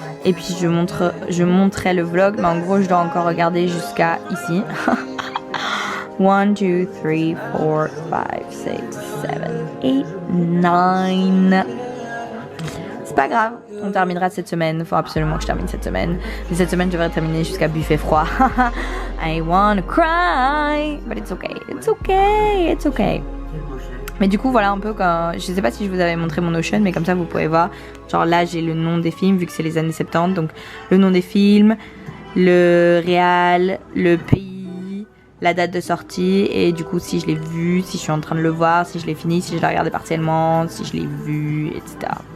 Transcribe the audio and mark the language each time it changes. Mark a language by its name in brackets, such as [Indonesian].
[French] Et puis je montrerai le vlog, mais en gros, je dois encore regarder jusqu'à ici. 1, 2, 3, 4, 5, 6, 7, 8, 9. C'est pas grave, on terminera cette semaine. Faut absolument que je termine cette semaine. Mais cette semaine, je devrais terminer jusqu'à buffet froid. [English] I wanna cry, but it's okay, it's okay, it's okay. [French] Mais du coup voilà un peu quand... Je sais pas si je vous avais montré mon Notion, mais comme ça vous pouvez voir. Genre là j'ai le nom des films vu que c'est les années 70. Donc le nom des films, le réal, le pays, la date de sortie. Et du coup si je l'ai vu, si je suis en train de le voir, si je l'ai fini, si je l'ai regardé partiellement, si je l'ai vu, etc.